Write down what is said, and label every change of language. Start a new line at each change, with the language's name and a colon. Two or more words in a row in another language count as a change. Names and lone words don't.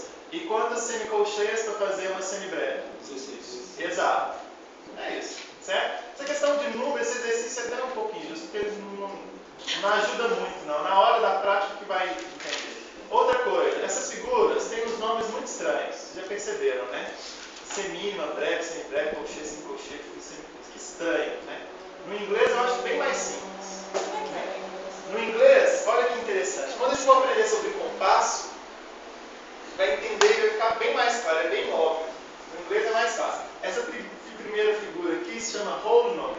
Portuguese: E quantas semicolcheias para fazer uma semibreve? 16. Exato. É isso. Certo? Essa questão de número, esse exercício é até um pouquinho justo, porque eles não Não ajuda muito, não. Na hora da prática que vai entender. Outra coisa, essas figuras têm uns nomes muito estranhos. Vocês já perceberam, né? Semínima, breve, semibreve, colchê, semicolchê, semicurso. Que estranho, né? No inglês eu acho bem mais simples. No inglês, olha que interessante. Quando a gente for aprender sobre compasso, vai entender e vai ficar bem mais claro, é bem óbvio. No inglês é mais fácil. Essa primeira figura aqui se chama
English: whole note.